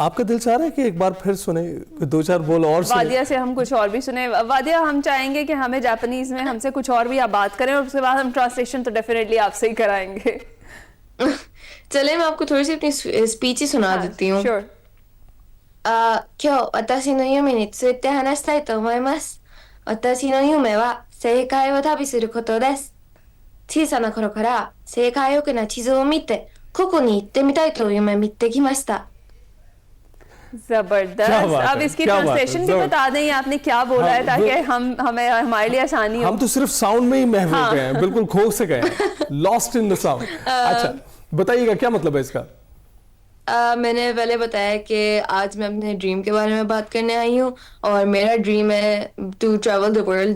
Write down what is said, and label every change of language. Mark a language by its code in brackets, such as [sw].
[hi] आपका दिल चाह रहा है कि एक बार फिर सुने, 2-4 बोल और सुने? वादिया से हम कुछ और भी सुने। वादिया, हम चाहेंगे कि हमें जापानीज में हमसे कुछ और भी आप बात करें, और उसके बाद हम ट्रांसलेशन तो डेफिनेटली आपसे ही कराएंगे। चले, मैं आपको थोड़ी सी अपनी स्पीच ही सुना देती हूँ। श्योर। [ja] 今日私の夢について話したいと思います。私の夢は世界を旅することです。小さな頃から世界奥な地図を見て、ここに行ってみたいと夢見てきました。 [hi] जबरदस्त। अब इसकी ट्रांसलेशन भी बता दें, आपने क्या बोला है, ताकि हमें हमारे लिए आसानी हो। हम तो सिर्फ साउंड में ही महव हो गए हैं, बिल्कुल खो से गए हैं, [en] Lost in the sound. [hi] अच्छा बताइएगा क्या मतलब है इसका? मैंने पहले बताया कि आज मैं अपने ड्रीम के बारे में बात करने आई हूँ, और मेरा ड्रीम है [en] To travel the world.